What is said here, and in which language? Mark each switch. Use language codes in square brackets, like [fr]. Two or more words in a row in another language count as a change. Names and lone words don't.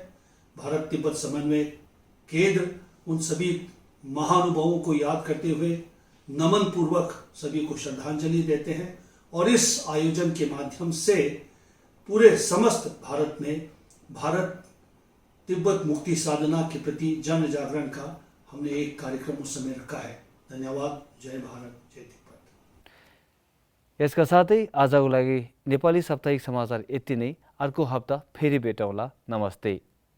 [hi] भारत तिब्बत समन्वय केंद्र उन सभी महानुभावों को याद करते हुए नमन पूर्वक सभी को श्रद्धांजलि देते हैं और इस आयोजन के माध्यम से पूरे समस्त भारत में भारत तिब्बत मुक्ति साधना के प्रति जन जागरण का हमने एक कार्यक्रम उस समय रखा है। धन्यवाद। जय भारत, जय तिब्बत। [ne] यसका साथै आजको लागि नेपाली साप्ताहिक समाचार यति नै। अर्को हप्ता फेरि भेटौँला। नमस्ते।